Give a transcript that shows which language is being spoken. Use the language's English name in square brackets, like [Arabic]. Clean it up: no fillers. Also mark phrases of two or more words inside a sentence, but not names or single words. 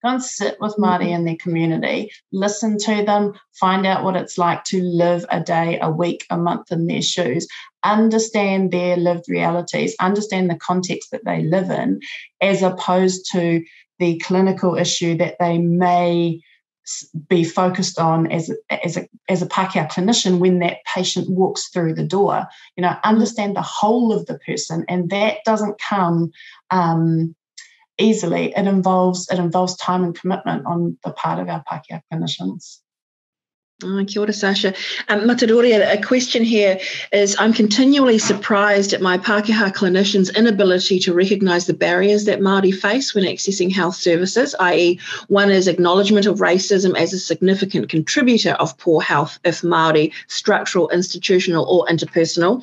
[English] in their community, listen to them, find out what it's like to live a day, a week, a month in their shoes, understand their lived realities, understand the context that they live in, as opposed to the clinical issue that they may be focused on as a Pākehā clinician when that patient walks through the door. Understand the whole of the person, and that doesn't come easily. It involves time and commitment on the part of our Pākehā clinicians. Oh, [Māori] kia ora, [English] Sasha. Mataroria, a question here is, I'm continually surprised at my Pākehā clinicians' inability to recognise the barriers that Māori face when accessing health services, i.e. one is acknowledgement of racism as a significant contributor of poor health if Māori, structural, institutional or interpersonal.